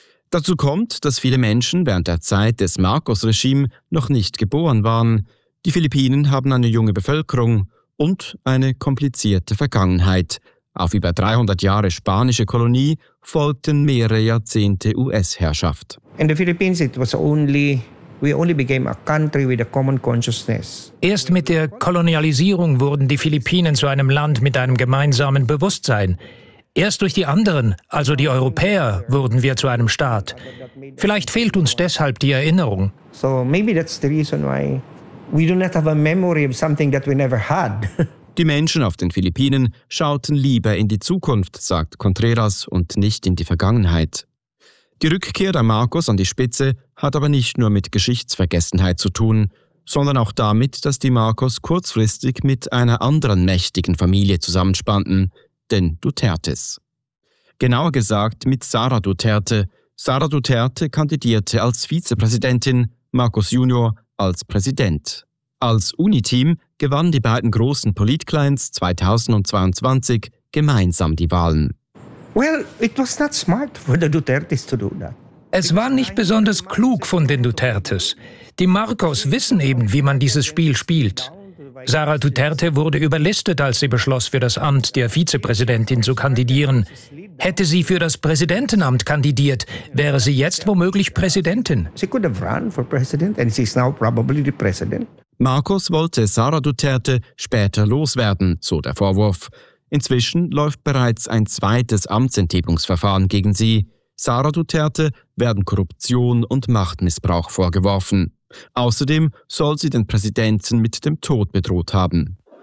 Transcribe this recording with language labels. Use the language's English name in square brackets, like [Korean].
[German] Dazu kommt, dass viele Menschen während der Zeit des Marcos-Regime noch nicht geboren waren. Die Philippinen haben eine junge Bevölkerung und eine komplizierte Vergangenheit. Auf über 300 Jahre spanische Kolonie folgten mehrere Jahrzehnte US-Herrschaft. [English] In the Philippines it was only we only became a country with a common consciousness. [German] Erst mit der Kolonialisierung wurden die Philippinen zu einem Land mit einem gemeinsamen Bewusstsein. Erst durch die anderen, also die Europäer, wurden wir zu einem Staat. Vielleicht fehlt uns deshalb die Erinnerung. [English] So maybe that's the reason why we do not have a memory of something that we never had. [German] Die Menschen auf den Philippinen schauten lieber in die Zukunft, sagt Contreras, und nicht in die Vergangenheit. Die Rückkehr der Marcos an die Spitze hat aber nicht nur mit Geschichtsvergessenheit zu tun, sondern auch damit, dass die Marcos kurzfristig mit einer anderen mächtigen Familie zusammenspannten, den Dutertes. Genauer gesagt mit Sara Duterte. Sara Duterte kandidierte als Vizepräsidentin, Marcos Junior als Präsident. Als Uniteam gewannen die beiden großen Politclients 2022 gemeinsam die Wahlen. [English] Well, it was not smart for the Dutertes to do that. [German] Es war nicht besonders klug von den Dutertes. Die Marcos wissen eben, wie man dieses Spiel spielt. Sara Duterte wurde überlistet, als sie beschloss, für das Amt der Vizepräsidentin zu kandidieren. Hätte sie für das Präsidentenamt kandidiert, wäre sie jetzt womöglich Präsidentin. [English] She could have run for president and she's now probably the president. [German] Marcos wollte Sara Duterte später loswerden, so der Vorwurf. Inzwischen läuft bereits ein zweites Amtsenthebungsverfahren gegen sie. Sara Duterte werden Korruption und Machtmissbrauch vorgeworfen. Außerdem soll sie den Präsidenten mit dem Tod bedroht haben.